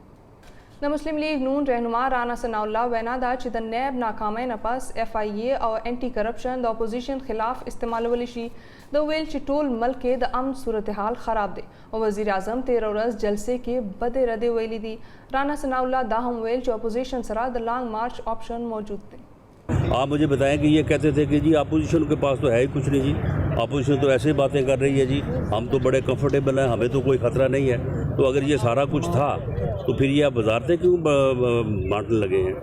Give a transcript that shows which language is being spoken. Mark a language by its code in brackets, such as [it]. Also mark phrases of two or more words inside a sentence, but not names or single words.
[ps] د مسلم لیگ نون رهنما رانا ثناء الله وینا ده چې د نیب ناکامۍ نه پس اف آی ای او انټي کرپشن د اپوزیشن خلاف استعمالولی شي. د ویل چې ټول ملک کې د امن صورتحال خراب دی او وزیر اعظم 13 ورځ جلسې کې بدې ردې ویلي دي. رانا ثناء الله دا هم ویل چې اپوزیشن سره د لانگ مارچ آپشن موجود دی. [ur] آپ مجھے بتائیں کہ یہ کہتے تھے کہ جی اپوزیشن کے پاس تو ہے ہی کچھ نہیں جی، اپوزیشن تو ایسے باتیں کر رہی ہے جی، ہم تو بڑے کمفرٹیبل ہیں، ہمیں تو کوئی خطرہ نہیں ہے. تو اگر یہ سارا کچھ تھا تو پھر یہ آپ وزارتیں کیوں بانٹنے لگے ہیں؟